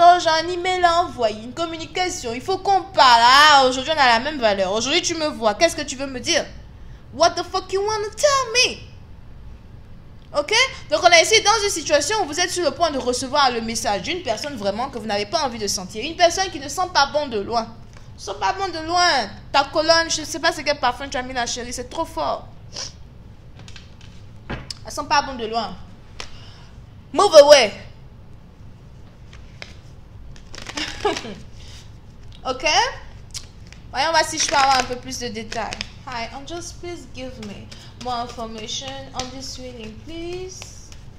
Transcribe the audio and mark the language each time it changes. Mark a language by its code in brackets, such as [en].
[fr] Oh, j'ai un email à envoyer, une communication, il faut qu'on parle. Ah, aujourd'hui, on a la même valeur. Aujourd'hui, tu me vois. Qu'est-ce que tu veux me dire? [en] What the fuck you want to tell me? [fr] Ok? Donc, on est ici dans une situation où vous êtes sur le point de recevoir le message d'une personne vraiment que vous n'avez pas envie de sentir. Une personne qui ne sent pas bon de loin. Ne sent pas bon de loin. Ta colonne, je ne sais pas c'est quel parfum tu as mis là, chérie. C'est trop fort. Elle sent pas bon de loin. [en] Move away. [fr] Ok? Voyons voir si je peux avoir un peu plus de détails. [en] Hi, just please give me More information on this reading, please.